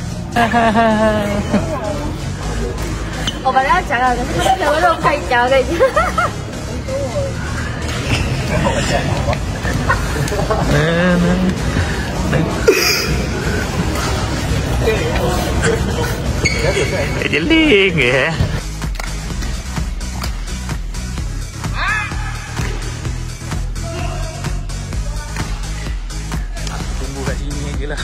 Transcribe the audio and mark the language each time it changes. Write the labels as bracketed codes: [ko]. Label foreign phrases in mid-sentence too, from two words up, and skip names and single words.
[zh] 我本来要讲了，可是那个肉太焦了已经。 [ms] Jadi ling ya. Tunggu kat sini aja lah.